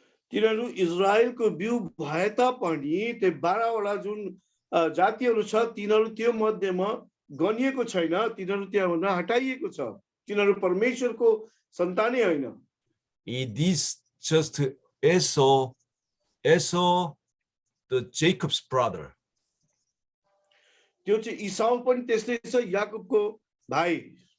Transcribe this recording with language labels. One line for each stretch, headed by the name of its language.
Nepali: तिनीहरू इजरायलको बिउ भए तापनि त्यो 12 वटा जुन जातिहरू छ तिनीहरू त्यो मध्येमा गनिएको छैन, तिनीहरू त्यहाँबाट हटाइएको छ. तिनीहरू परमेश्वरको सन्तानै होइन.
English: It is just Esau, the Jacob's brother.
Nepali: त्यो चाहिँ इसाउ पनि त्यस्तै छ, याकुबको भाइ.